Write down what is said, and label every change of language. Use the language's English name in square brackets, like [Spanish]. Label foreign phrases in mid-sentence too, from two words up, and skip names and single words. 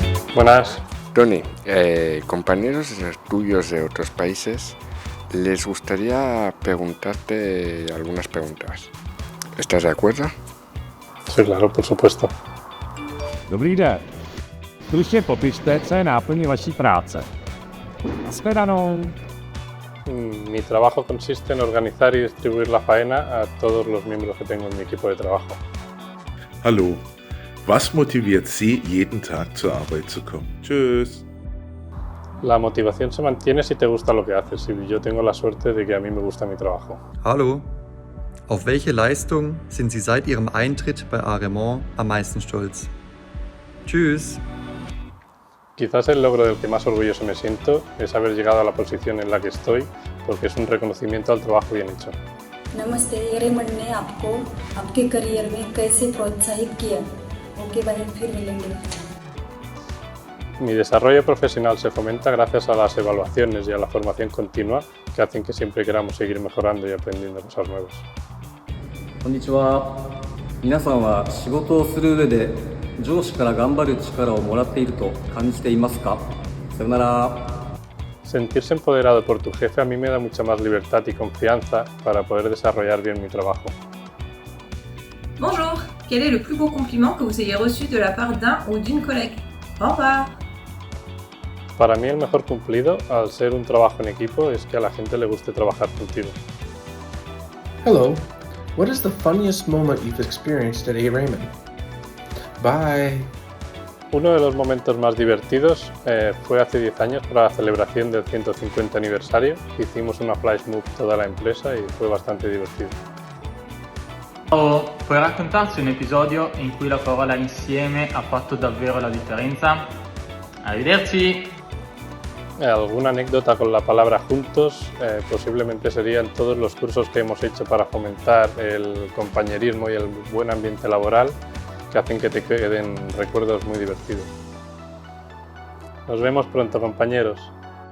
[Spanish] Buenas. Tony, compañeros tuyos de otros países les gustaría preguntarte algunas preguntas. ¿Estás de acuerdo? Sí, claro, por supuesto. [Czech] Dobrý den. Stručně popište, co je náplní vaší práce. Nashledanou. [Spanish] Mi trabajo consiste en organizar y distribuir la faena a todos los miembros que tengo en mi equipo de trabajo. [German] Hallo, was motiviert Sie, jeden Tag zur Arbeit zu kommen? Tschüss. [Spanish] La motivación se mantiene si te gusta lo que haces, y yo tengo la suerte de que a mí me gusta mi trabajo. Hallo, auf welche Leistung sind Sie seit Ihrem Eintritt bei Aremont am meisten stolz? Tschüss. Quizás el logro del que más orgulloso me siento es haber llegado a la posición en la que estoy, porque es un reconocimiento al trabajo bien hecho. [Hindi] नमस्ते, एरेमंड ने आपको आपके करियर में कैसे प्रोत्साहित किया? [English] okay bye, [Hindi] फिर मिलेंगे. [Spanish] Mi desarrollo profesional se fomenta gracias a las evaluaciones y a la formación continua que hacen que siempre queramos seguir mejorando y aprendiendo cosas nuevas. [Japanese] こんにちは。皆さんは仕事をする上で上司から頑張る力をもらっていると感じていますか？さよなら。 [Spanish] Sentirse empoderado por tu jefe a mí me da mucha más libertad y confianza para poder desarrollar bien mi trabajo. [French] Bonjour, quel est le plus beau compliment que vous ayez reçu de la part d'un ou d'une collègue? Au revoir. [Spanish] Para mí el mejor cumplido, al ser un trabajo en equipo, es que a la gente le guste trabajar contigo. [English] Hello, what is the funniest moment you've experienced at A. Raymond? Bye. [Spanish] Uno de los momentos más divertidos fue hace 10 años para la celebración del 150 aniversario. Hicimos una flash mob toda la empresa y fue bastante divertido. [Italian] Ciao, puoi raccontarci un episodio in cui la parola insieme ha fatto davvero la differenza? Arrivederci! [Spanish] Alguna anécdota con la palabra juntos posiblemente serían todos los cursos que hemos hecho para fomentar el compañerismo y el buen ambiente laboral, que hacen que te queden recuerdos muy divertidos. Nos vemos pronto, compañeros.